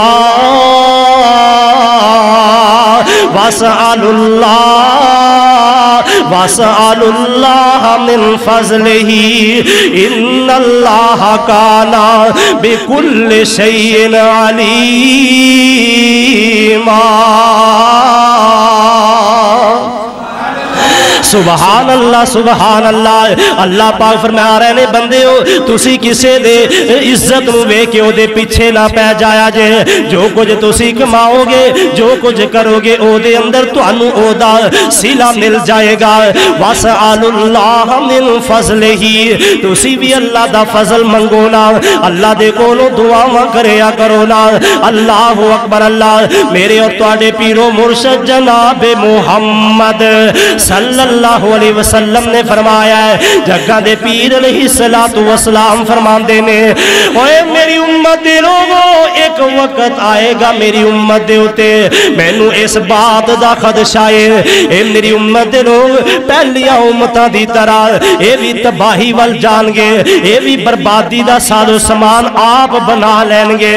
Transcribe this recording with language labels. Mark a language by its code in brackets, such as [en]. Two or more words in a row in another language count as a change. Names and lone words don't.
[ar] اللہ واسألوا الله من فضله إن الله كان بكل شيء عليما. سبحان الله سبحان الله. [pa] ਅੱਲਾਹ ਪਾਕ ਫ਼ਰਮਾ ਰਹੇ ਨੇ ਬੰਦਿਓ ਤੁਸੀਂ ਕਿਸੇ ਦੀ ਇੱਜ਼ਤ ਨੂੰ ਵੇਖ ਕੇ ਓਦੇ ਪਿੱਛੇ ਨਾ ਪੈ ਜਾਇਆ ਜੇ। ਜੋ ਕੁਝ ਤੁਸੀਂ ਕਮਾਓਗੇ ਜੋ ਕੁਝ ਕਰੋਗੇ ਓਦੇ ਅੰਦਰ ਤੁਹਾਨੂੰ ਓਦਾ ਸਿਲਾ ਮਿਲ ਜਾਏਗਾ। [ar] واسألوا الله من فضله [pa] ਤੁਸੀਂ ਭੀ ਅੱਲਾਹ ਦਾ ਫ਼ਜ਼ਲ ਮੰਗੋ ਨਾ, ਅੱਲਾਹ ਦੇ ਕੋਲੋਂ ਦੁਆਵਾਂ ਕਰਿਆ ਕਰੋ ਨਾ। [ar] الله أكبر. [pa] ਅੱਲਾਹ ਮੇਰੇ ਔਰ ਤੁਹਾਡੇ ਪੀਰੋ ਮੁਰਸ਼ਦ ਜਨਾਬ ਮੁਹੰਮਦ [ar] صلى الله عليه وسلم [pa] ਨੇ ਫ਼ਰਮਾਇਆ ਹੈ, ਜੱਗ ਦੇ ਪੀਰ [ar] عليه الصلاة والسلام [pa] ਫ਼ਰਮਾਂਦੇ ਨੇ ਓਏ ਮੇਰੀ ਉੱਮਤ ਦੇ ਲੋਗੋ ਇਕ ਵਕ਼ਤ ਆਏਗਾ ਮੇਰੀ ਉੱਮਤ ਦੇ ਉੱਤੇ ਮੈਨੂੰ ਇਸ ਬਾਤ ਦਾ ਖ਼ਦਸ਼ਾ ਹੈ ਏ ਮੇਰੀ ਉੱਮਤ ਦੇ ਲੋਗ ਪਹਿਲੀਆਂ ਉੱਮਤਾਂ ਦੀ ਤਰ੍ਹਾਂ ਏ ਭੀ ਤਬਾਹੀ ਵੱਲ ਜਾਣਗੇ, ਏ ਭੀ ਬਰਬਾਦੀ ਦਾ ਸਾਜ਼ੋ ਸਾਮਾਨ ਆਪ ਬਣਾ ਲੈਣਗੇ।